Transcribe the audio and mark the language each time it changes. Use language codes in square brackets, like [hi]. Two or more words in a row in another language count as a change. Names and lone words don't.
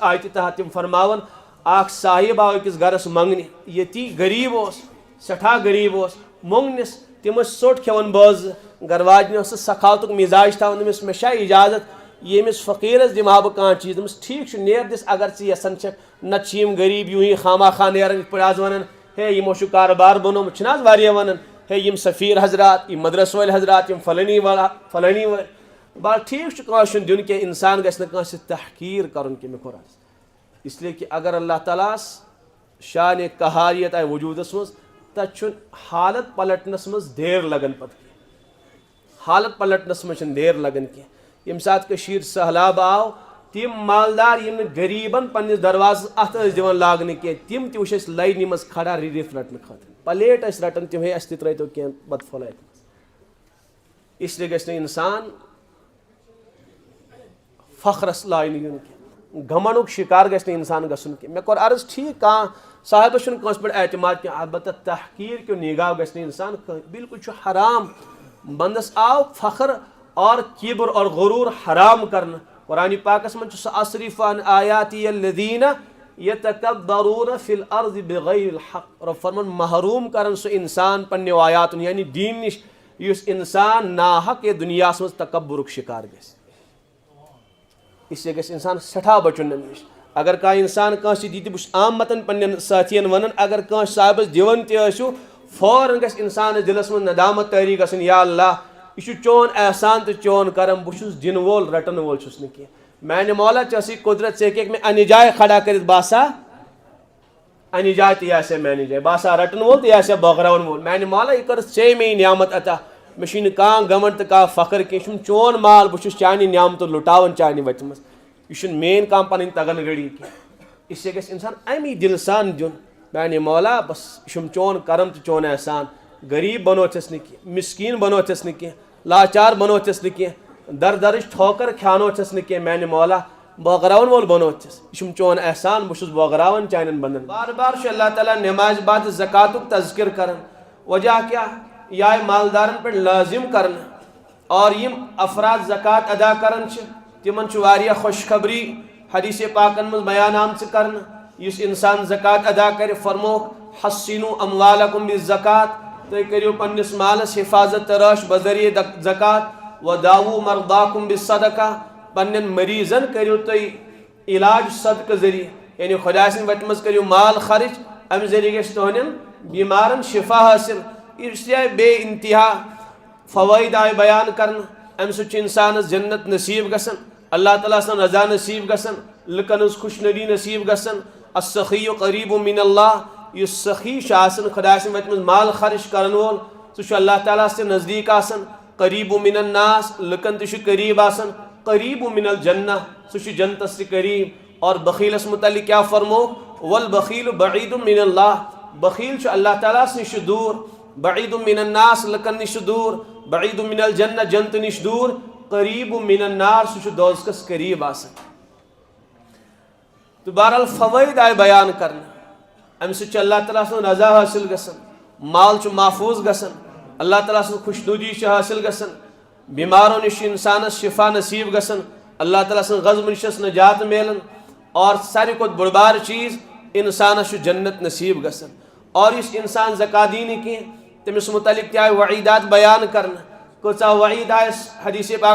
[ks] آیتہِ تحت تِم فرماوان اکھ صاحب آو أکِس گرس منٛگنہِ ییٚتی غریٖب اوس سٮ۪ٹھاہ غریٖب اوس مۄنٛگنِس تِم ٲسۍ ژوٚٹ کھٮ۪وان بٲژٕ گرواجنہِ ٲسٕس سخاوتُک مِزاج تھاوان دٔپمِس مےٚ چھا اِجازت ییٚمِس فقیٖرس دِمہٕ بہٕ کانٛہہ چیٖز دوٚپمَس ٹھیٖک چھُ نیر دِس اگر ژٕ یژھان چھکھ نتہٕ چھِ یِم غریٖب یوٗہی خاماخا نیران یِتھ پٲٹھۍ آز ونان ہے یِمو چھُ کاربار بنومُت چھِنہٕ حظ واریاہ ونان ہے یِم سفیر حضرات یِم مدرس وٲلۍ حضرات یِم فلٲنی وٲلۍ بال ٹھیٖک چھُ کٲنٛسہِ چھُنہٕ دیُن کینٛہہ انسان گژھِ نہٕ کٲنٛسہِ تحقیٖر کرُن کینٛہہ مےٚ کوٚر عرض اس [ur] لیے کہ [ks] اگر اللہ تعالیٰ ہس شانہِ قہاریت آیہِ وجوٗدس منٛز تتہِ چھُنہٕ حالت پلٹنس منٛز دیر لگان پتہٕ کینٛہہ حالت پلٹنس منٛز چھنہٕ دیر لگان کینٛہہ ییٚمہِ ساتہٕ کٔشیٖر سہلاب آو تِم مالدار یِم نہٕ غریٖبن پننِس دروازس اتھ ٲسۍ دِوان لاگنہٕ کینٛہہ تِم تہِ وٕچھ اَسہِ لاینہِ منٛز کھڑا رِلیٖف رٹنہٕ خٲطرٕ پلیٹ ٲسۍ رٹان تِم ہے اَسہِ تہِ ترٲیتو کینٛہہ بتہٕ پھوٚلہ اتہِ منٛز [ur] اس لیے [ks] گژھِ نہٕ انسان فخرس لاینہٕ یُن کینٛہہ گھمنڈُک شِکار گژھِ نہٕ انسان گژھُن کینٛہہ مےٚ کوٚر عرض ٹھیٖک کانٛہہ صاحبس چھُنہٕ کٲنٛسہِ پٮ۪ٹھ اعتماد کینٛہہ البتہ تحقیٖر کیو نگاہ گژھِ نہٕ انسان بالکل چھُ حرام بندس آو فخر اور کبر اور غروٗر حرام کرنہٕ قرآنِ پاکس منٛز چھُ سُہ [ar] اصرف عن آیاتی الذین یتکبرون فی الارض بغیر الحق [ks] رۄب فرمان محروٗم کران سُہ انسان پننیو آیاتن یعنی دیٖن نِش یُس انسان ناحق یتھ دُنیاہس منٛز تکبرُک شِکار گژھِ [ur] اس لیے [ks] گژھِ انسان سٮ۪ٹھاہ بچُن امہِ نِش اگر کانٛہہ انسان کٲنٛسہِ دی تہِ بہٕ چھُس عامتن پننٮ۪ن سٲتھین ونان اگر کٲنٛسہِ صاحبس دِوان تہِ ٲسِو فوراً گژھِ انسانس دِلس منٛز ندامت تٲری گژھٕنۍ یا اللہ یہ چھُ چون احسان تہٕ چون کرم بہٕ چھُس دِنہٕ وول رٹن وول چھُس نہٕ کینٛہہ میانہِ مولا ژےٚ ٲسٕے قدرت ژٕ ہیٚککھ مےٚ انہِ جایہِ کھڑا کٔرِتھ بہٕ آسا انہِ جایہِ تہٕ یہِ آسہِ ہا میانہِ جایہِ بہٕ آسا رٹن وول تہٕ یہِ آسہِ ہا بٲگراون وول میانہِ مولا یہِ کٔرٕتھ ژےٚ مےٚ یہِ نعمت عطا مےٚ چھُے نہٕ کانٛہہ گمنڈ تہٕ کانٛہہ فخر کینٛہہ یہِ چھُم چون مال بہٕ چھُس چانہِ نعمتہٕ لُٹاوان چانہِ وتہِ منٛز یہِ چھُنہٕ میٲنۍ کانٛہہ پنٕنۍ تگن گٔڑی کینٛہہ [ur] اس لیے [ks] گژھِ انسان امی دِلہٕ سان دیُن میانہِ مولا بس یہِ چھُم چون کرم تہٕ چون احسان غریب بنوتس نہ کینٛہہ مسکین بنوتس نہ کینٛہہ لاچار بنوتس نہ کینٛہہ درٕچ ٹھوکر کھیانوتس نہ کینٛہہ میانہِ مولا بٲگراون وول بنوتس یہ چھُم چون احسان بہٕ چھُس بٲگراون چانٮ۪ن بندن بار بار چھُ اللہ تعالیٰ نماز بعد زکاتُک تذکر کران وجہ کیا یہ آئے مالدارن پہ لازم کرنا اور یم افراد زکات ادا کران چھ تمن چھ واریاہ خوشخبری حدیث پاکن مز بیان آمژ کرنا یس انسان زکات ادا کرے فرموک [ar] حسنوا اموالکم بالزکات [ks] تُہۍ کٔرِو پننس مالس حفاظت تراش بذریعہ زکات [ar] وداووا مرضاکم بالصدقہ [ks] پنن مریضن کٔرِو تُہۍ علاج صدقہ ذریعہ یعنی خدا سٕنٛدِ وتہِ منٛز کٔرِو مال خرچ امہ ذریعہ گژھِ تُہندٮ۪ن بیمارن شفا حاصل [ur] اس لیے [ks] بے انتہا فوائد آئے بیان کرنا امہ سۭتۍ چھُ انسانس جنت نصیب گژھان اللہ تعالیٰ سن رضا نصیب گژھان لُکن ہٕنٛز خوشنودی نصیب گژھان [ar] السخی قریب من اللہ [ks] یُس سخی چھُ آسان خدا سٕنٛدِ وتہِ منٛز مال خرچ کرن وول سُہ چھُ اللہ تعالیٰ سے نزدیک آسان [ar] قریب من الناس [ks] لُکن تہِ چھُ قریب آسان [ar] قریب من الجنہ [ks] سُہ چھُ جنتس تہِ قریب اور بخیلس متعلق کیا فرمو [ar] والبخیل بعید من اللہ [ks] بخیل چھُ اللہ تعالیٰ نش دور [ar] بعید من الناس [ks] لُکن نش دور [ar] بعید من الجنہ [ks] جنت نش دور [ar] قریب من النار [ks] سُہ چھُ دوزخس قریب آسان تو بہرحال فوائد آئے بیان کرنا امہ سۭتۍ چھُ اللہ تعالیٰ سُنٛد رضا حٲصل گژھان مال چھُ محفوظ گژھان اللہ تعالیٰ سٕنٛز خوشنودی چھِ حٲصل گژھان بیمارو نش انسانس شفا نصیب گژھان اللہ تعالیٰ سٕنٛز غضب نشس نجات میلان اور ساروی کھۄتہٕ بوٚڑ بارٕ چیٖز انسانس چھُ جنت نصیب گژھان اور یُس انسان زکات دی نہٕ کینٛہہ تٔمِس متعلق تہِ آیہِ وعیدات بیان کرنہٕ کۭژاہ وعید آیہِ حدیث پاکس